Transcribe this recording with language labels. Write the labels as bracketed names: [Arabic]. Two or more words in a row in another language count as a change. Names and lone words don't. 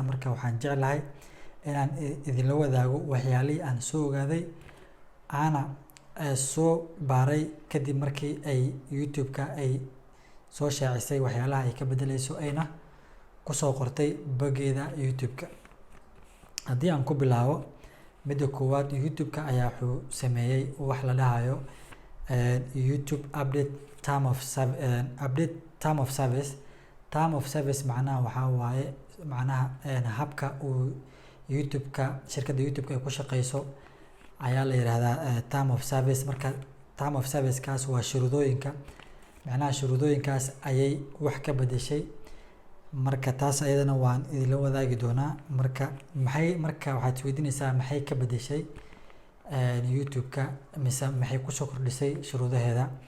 [Somali] Marka waxaan jeclahay inaan idinla wadaago waxyaalihii aan soo ogaaday ana soo baaray kadib markii ay YouTube-ka ay soo shaacisay waxyaalaha ay ka beddelayso ayna ku soo qortay boggeeda YouTube-ka. Haddii aan ku bilaabo, midda koowaad, YouTube-ka ayaa wuxuu sameeyey wax la dhahayo YouTube [English] update term of service. Term of service [Somali] macnaha waxaa waaye habka uu YouTube-ka shirkadda YouTube-ka ay ku shaqeyso ayaa la yiraahdaa [English] term of service. [Somali] Marka [English] term of service [Somali] kaas waa shuruudooyinka, macnaha shuruudooyinkaas ayay wax ka beddeshay. Marka taas ayadana waan idinla wadaagi doonaa. Marka waxaad isweydiinaysaa maxay ka beddeshay YouTube-ka mise maxay ku soo kordhisay shuruudaheeda.